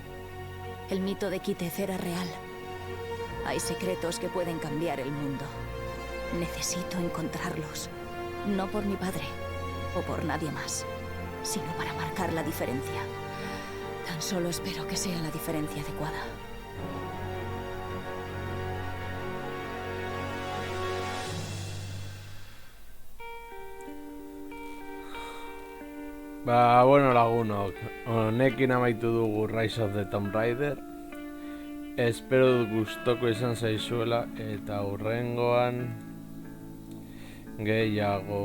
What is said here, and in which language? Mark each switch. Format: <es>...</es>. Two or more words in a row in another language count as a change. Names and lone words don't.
<es>El mito de Kitez era real. Hay secretos que pueden cambiar el mundo. Necesito encontrarlos. No por mi padre o por nadie más, sino para marcar la diferencia. Tan solo espero que sea la diferencia adecuada.</es> <eu>Ba, bueno, lagunok, honekin amaitu dugu Rise of the Tomb Raider. Espero dut gustoko izan zaizuela eta hurrengoan gehiago.</eu>